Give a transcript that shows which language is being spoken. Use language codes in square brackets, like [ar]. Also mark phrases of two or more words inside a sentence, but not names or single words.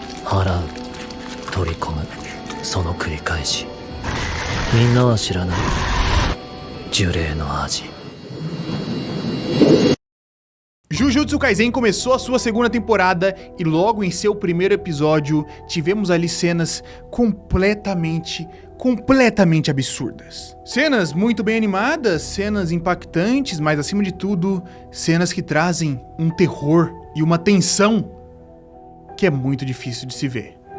[ja] 払う、取り込む、その繰り返し。みんなは知らない呪霊の味。 [pt] Jujutsu Kaisen começou a sua segunda temporada e logo em seu primeiro episódio tivemos ali cenas completamente absurdas. Cenas muito bem animadas, cenas impactantes, mas acima de tudo, cenas que trazem um terror e uma tensão que é muito difícil de se ver.